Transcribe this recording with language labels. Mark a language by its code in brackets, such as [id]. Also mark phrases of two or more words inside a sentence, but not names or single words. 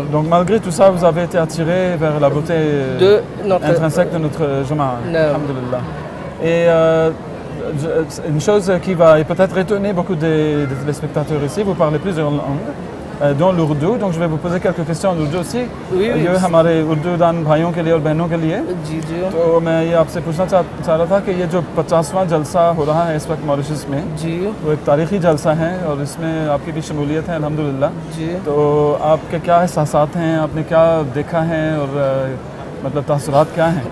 [fr] Donc malgré tout ça, vous avez été attiré vers la beauté De notre- intrinsèque de notre Jama'a. Non. Alhamdulillah. Et une chose qui va peut-être étonner beaucoup des téléspectateurs ici, vous parlez plusieurs langues, dont l'ourdou. Donc je vais vous poser quelques questions en ourdou aussi. Oui, oui. [ur] یہ ہمارے اردو دان بھائیوں کے لیے اور بہنوں کے لیے. جی جی تو میں یہ آپ سے پوچھنا چاہ رہا تھا کہ یہ جو 50واں جلسہ ہو رہا ہے اس وقت ماریشس میں, जी وہ ایک تاریخی جلسہ ہے اور اس میں آپ کی بھی شمولیت ہے الحمدللہ. जी। تو آپ کے کیا احساسات ہیں، آپ نے کیا دیکھا ہے اور مطلب تاثرات کیا ہیں?